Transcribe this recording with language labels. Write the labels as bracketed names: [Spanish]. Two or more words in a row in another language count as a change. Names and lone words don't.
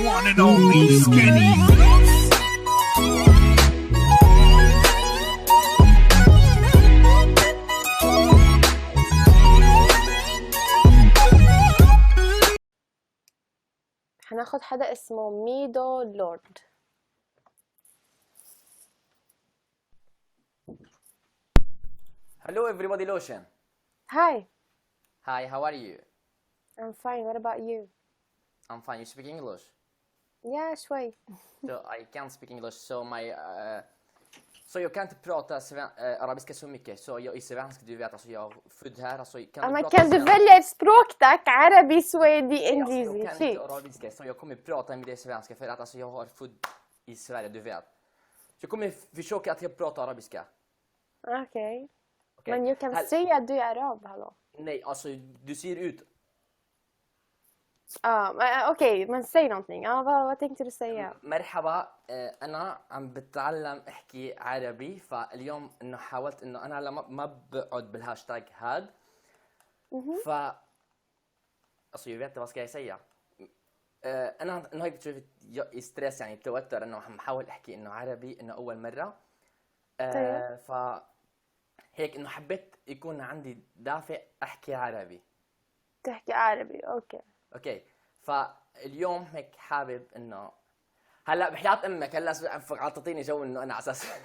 [English] and only Skinny Fix. [Arabic] هناخد حدا اسمه ميدو لورد. [English] Hello everybody Lotion. Hi, Hi, how are you? I'm fine. What about you? I'm fine. You speak English? Yeah, شوي. So I can't speak English. [Swedish] Så jag kan inte prata arabiska så mycket. Så jag är svensk, du vet. Alltså jag är född här. Alltså, Men kan du välja ett språk tack? Arabi, swedi, Alltså, indisi. jag kan inte arabiska, så jag kommer prata med dig svenska för att alltså, jag har född i Sverige, du vet. Så jag kommer försöka att jag pratar arabiska. Okej. Okay. Men jag kan säga att du är arab, hallå. Nej, alltså du ser ut. [Arabic] اوكي ما نسي någonting. [Swedish] vad tänkte du säga؟ [Arabic] مرحبا، انا عم بتعلم احكي عربي، فاليوم انه حاولت انه انا هلا ما بقعد بالهاشتاج هاد. [Swedish] ف alltså jag vet inte vad ska jag säga. [Arabic] انا انه هيك بتشوف ستريس يعني توتر انه عم بحاول احكي انه عربي انه اول مره. ف هيك انه حبيت يكون عندي دافع احكي عربي. تحكي عربي، اوكي. فاليوم هيك حابب انه هلا بحياة امك هلا عطتيني جو انه انا على اساس